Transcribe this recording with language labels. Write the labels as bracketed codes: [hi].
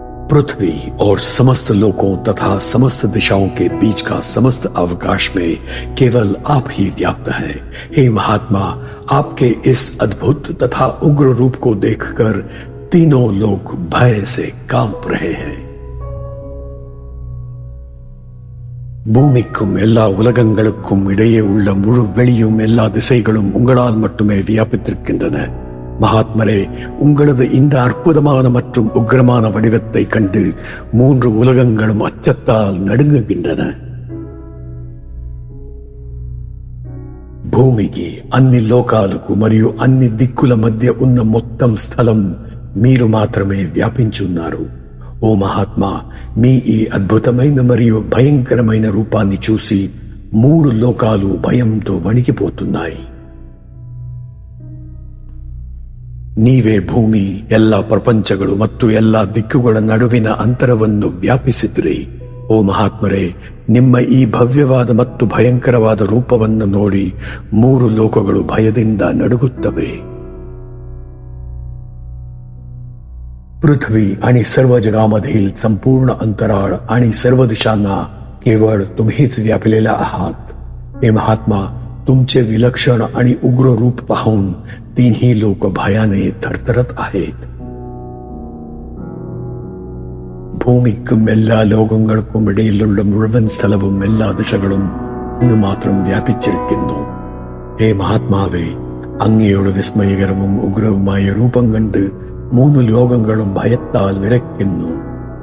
[hi] पृथ्वी और समस्त लोकों तथा समस्त दिशाओं के बीच का समस्त अवकाश में केवल आप ही व्याप्त हैं। हे महात्मा, आपके इस अद्भुत तथा उग्र रूप को देखकर तीनों लोग भय से कांप रहे हैं। [ta] பூமிக்கும் எல்லா உலகங்களுக்கும் இடையே உள்ள முழு வெளியும் எல்லா திசைகளும் உங்களால் மட்டுமே வியாபித்திருக்கின்றன. மகாத்மரே, உங்களது இந்த அற்புதமான மற்றும் உக்கிரமான வடிவத்தை கண்டு மூன்று உலகங்களும் அச்சத்தால் நடுங்குகின்றன. [te] భూమికి అన్ని లోకాలకు మరియు అన్ని దిక్కుల మధ్య ఉన్న మొత్తం స్థలం మీరు మాత్రమే వ్యాపించున్నారు. ఓ మహాత్మా, మీ ఈ అద్భుతమైన మరియు భయంకరమైన రూపాన్ని చూసి మూడు లోకాలు భయంతో వణికిపోతున్నాయి. [kn] ನೀವೇ ಭೂಮಿ, ಎಲ್ಲ ಪ್ರಪಂಚಗಳು ಮತ್ತು ಎಲ್ಲ ದಿಕ್ಕುಗಳ ನಡುವಿನ ಅಂತರವನ್ನು ವ್ಯಾಪಿಸಿದ್ರಿ. ಓ ಮಹಾತ್ಮರೇ, ನಿಮ್ಮ ಈ ಭವ್ಯವಾದ ಮತ್ತು ಭಯಂಕರವಾದ ರೂಪವನ್ನು ನೋಡಿ ಮೂರು ಲೋಕಗಳು ಭಯದಿಂದ नडुगुತ್ತವೆ. [mr] पृथ्वी आणि सर्व जगामधील संपूर्ण अंतराळ आणि सर्व दिशांना केवळ तुम्हीच व्यापलेला आहात. हे महात्मा, तुमचे विलक्षण आणि उग्र रूप पाहून तीनही लोक भयाने थरथरत आहेत. [ml] ഭൂമിക്കും എല്ലാ ലോകങ്ങൾക്കും ഇടയിലുള്ള മുഴുവൻ സ്ഥലവും എല്ലാ ദിശകളും അങ്ങ് മാത്രം വ്യാപിച്ചിരിക്കുന്നു. ഹേ മഹാത്മാവേ, അങ്ങയുടെ വിസ്മയകരവും ഉഗ്രവുമായ രൂപം കണ്ട് മൂന്ന് ലോകങ്ങളും ഭയത്താൽ വിറയ്ക്കുന്നു.